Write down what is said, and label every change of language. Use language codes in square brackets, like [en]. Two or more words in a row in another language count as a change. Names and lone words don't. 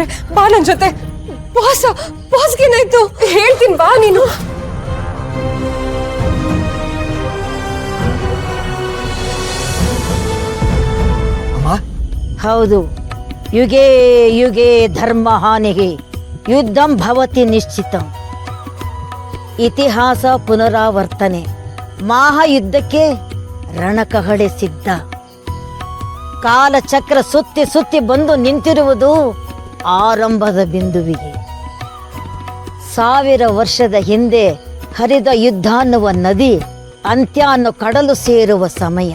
[kn] ಬಾ ನನ್ ಜೊತೆ. ಬಾಸ್ಗೇನಾಯ್ತು ಹೇಳ್ತೀನಿ, ಬಾ ನೀನು. ಹೌದು, [sa] ಯುಗೇ ಯುಗೇ ಧರ್ಮ ಹಾನಿಗೆ ಯುದ್ಧಂ ಭವತಿ ನಿಶ್ಚಿತಂ. [kn] ಇತಿಹಾಸ ಪುನರಾವರ್ತನೆ. ಮಹಾಯುದ್ಧಕ್ಕೆ ರಣಕಹಳೆ ಸಿದ್ಧ. ಕಾಲಚಕ್ರ ಸುತ್ತಿ ಸುತ್ತಿ ಬಂದು ನಿಂತಿರುವುದು ಆರಂಭದ ಬಿಂದುವಿಗೆ. 1000 ವರ್ಷದ ಹಿಂದೆ ಹರಿದ ಯುದ್ಧ ಅನ್ನುವ ನದಿ ಅಂತ್ಯ ಅನ್ನೋ ಕಡಲು ಸೇರುವ ಸಮಯ.